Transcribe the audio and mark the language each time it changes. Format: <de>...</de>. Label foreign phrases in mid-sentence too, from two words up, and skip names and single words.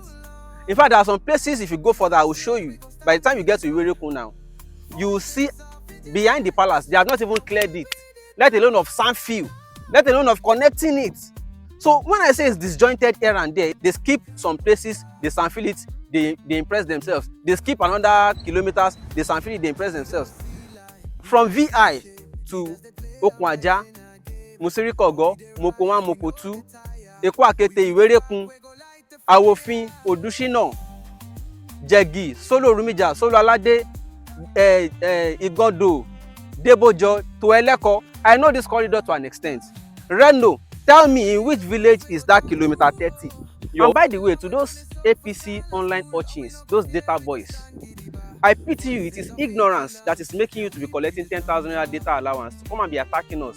<en>In fact, there are some places, if you go further, I will show you. By the time you get to Iwereku now, you will see behind the palace, they have not even cleared it, let alone of sand fill, let alone of connecting it So when I say it's disjointed here and there, they skip some places, they sanfil it, they impress themselves. They skip another kilometers, they sanfil it, they impress themselves. From VI to Okwaja, Musirikogo, Moko 1, Moko 2, Eko Akete, Iwerekun, Awofin, Odushina, Jegi, Solo Rumija, Solo Alade, Igodo, Debojo, to Eleko. I know this corridor to an extent. Reno, tell me in which village is that kilometer 30? And by the way, to those APC online urchins, those data boys, I pity you. It is ignorance that is making you to be collecting 10,000 naira data allowance to come and be attacking us.</en>